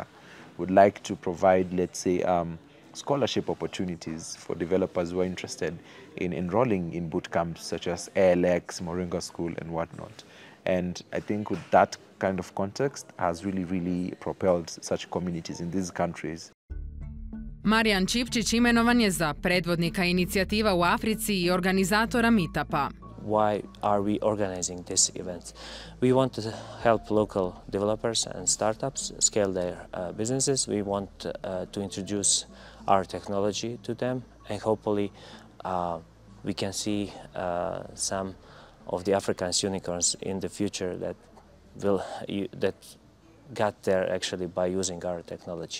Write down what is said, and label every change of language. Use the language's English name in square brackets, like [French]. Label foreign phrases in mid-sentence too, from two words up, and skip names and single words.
[English] Would like to provide, let's say, scholarship opportunities for developers who are interested in enrolling in boot camps such as ALX, Moringa School, and whatnot. And I think with that kind of context has really, really propelled such communities in these countries. [Croatian] Marijan Čipčić imenovan je za predvodnika inicijativa u Africi i organizatora meetupa. [English] Why are we organizing this event? We want to help local developers and startups scale their businesses. We want to introduce our technology to them, and hopefully we can see some of the African unicorns in the future that got there actually by using our technology.